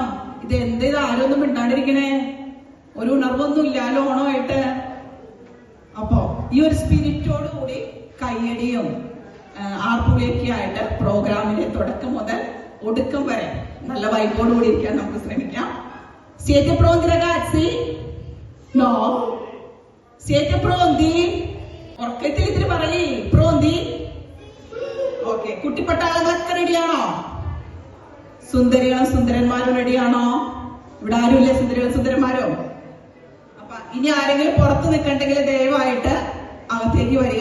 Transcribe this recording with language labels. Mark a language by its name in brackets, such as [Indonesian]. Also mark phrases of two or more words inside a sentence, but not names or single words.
[Malayalam] ഇത് എന്തേത് ആരൊന്നും മിണ്ടാണ്ടിരിക്കണേ? ഒരു ഉണർവൊന്നും ഇല്ലാലോ ഓണമായിട്ട്. അപ്പോ ഈ ഒരു സ്പിരിറ്റോടുകൂടി കൈയടിയും ആർപ്പുവിളിയൊക്കെ ആയിട്ട് പ്രോഗ്രാമിന്റെ തുടക്കം മുതൽ ഒടുക്കം വരെ നല്ല വൈബോടുകൂടി ഇരിക്കാൻ നമുക്ക് ശ്രമിക്കാം. [Italian] Siete pronti ragazzi? No? Siete pronti? [Malayalam] ഉറക്കത്തിൽ ഇതിന് പറയേ പ്രോന്തി. ഓക്കെ, കുട്ടിപ്പട്ടാളങ്ങളൊക്കെ റെഡിയാണോ? സുന്ദരികളും സുന്ദരന്മാരും റെഡിയാണോ? ഇവിടെ ആരുമില്ലേ സുന്ദരികളും സുന്ദരന്മാരും? അപ്പൊ ഇനി ആരെങ്കിലും പുറത്ത് നിൽക്കണ്ടെങ്കിൽ ദയവായിട്ട് അകത്തേക്ക് വരിക.